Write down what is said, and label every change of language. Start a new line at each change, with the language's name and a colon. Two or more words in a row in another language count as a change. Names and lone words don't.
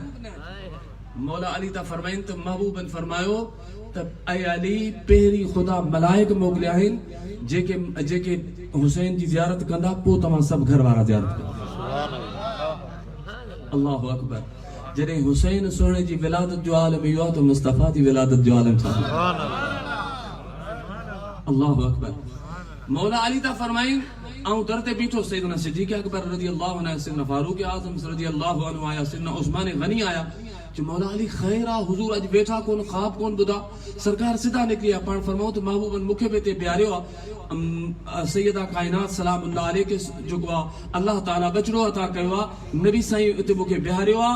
Sindhi: मौला अली था फरमाइनि त महबूबन फरमायो त ऐं अली पहिरीं ख़ुदा मलाइक मोकिलिया आहिनि जेके हुसैन जी ज़ियारत कंदा, पोइ तव्हां सभु घर वारा ज़ियारत कंदा।
Arabic: الله أكبر.
Sindhi: जॾहिं हुसैन सुहिणे जी विलादत जो आलम इहो आहे त मुस्तफ़ा जी विलादत जो आलम छा?
Arabic: الله أكبر.
Sindhi: मौला अली था फरमाइनि ऐं दर ते बीठो सैयदना सिद्दीक़ अकबर
Arabic: رضي الله عنه,
Sindhi: सैयदना फारूक आज़म
Arabic: رضي الله عنه
Sindhi: आया, सैयदना उस्मान गनी आया। मौला अली खैर आहे हुजूर अॼु वेठा कोन, ख़्वाब कोन ॿुधा। सरकार सिधा निकिरी आहे, पाण फरमाऊं त महबूबन मूंखे बि हिते बीहारियो आहे। सैयदा काइनात
Arabic: سلام الله عليه
Sindhi: जेको आहे अल्लाह ताला बचड़ो अता कयो आहे, नबी साईं हिते मूंखे बीहारियो आहे।